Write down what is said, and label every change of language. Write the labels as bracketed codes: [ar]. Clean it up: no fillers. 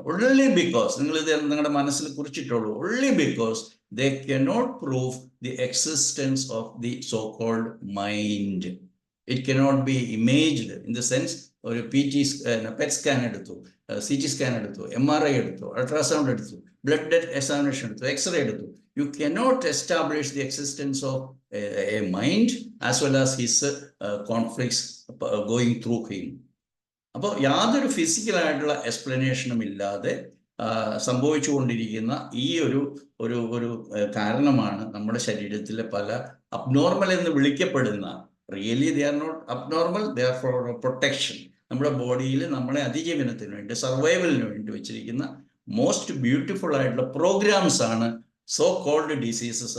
[en] only because [ml] നിങ്ങൾ ഇത് നിങ്ങളുടെ മനസ്സിൽ കുറിച്ചിട്ടുള്ളൂ, [en] Only because they cannot prove the existence of the so-called mind. It cannot be imaged in the sense [ml] ഒരു PET scan എടുത്തു, CT scan എടുത്തു, MRI എടുത്തു, ultrasound എടുത്തു, ബ്ലഡ് എക്സാമിനേഷൻ എടുത്തു, എക്സ്റേ എടുത്തു. [en] You cannot establish the existence of a mind as well as his conflicts going through him. [ml] അപ്പോൾ യാതൊരു ഫിസിക്കലായിട്ടുള്ള എക്സ്പ്ലനേഷനും ഇല്ലാതെ സംഭവിച്ചുകൊണ്ടിരിക്കുന്ന ഈ ഒരു കാരണമാണ് നമ്മുടെ ശരീരത്തിലെ പല അബ്നോർമൽ എന്ന് വിളിക്കപ്പെടുന്ന, [en] Really they are not abnormal, they are for protection. [ml] നമ്മുടെ ബോഡിയിൽ നമ്മളെ അതിജീവനത്തിന് വേണ്ടി, സർവൈവലിന് വേണ്ടി വെച്ചിരിക്കുന്ന മോസ്റ്റ് ബ്യൂട്ടിഫുൾ ആയിട്ടുള്ള പ്രോഗ്രാംസ് ആണ് സോ കോൾഡ് ഡിസീസസ്.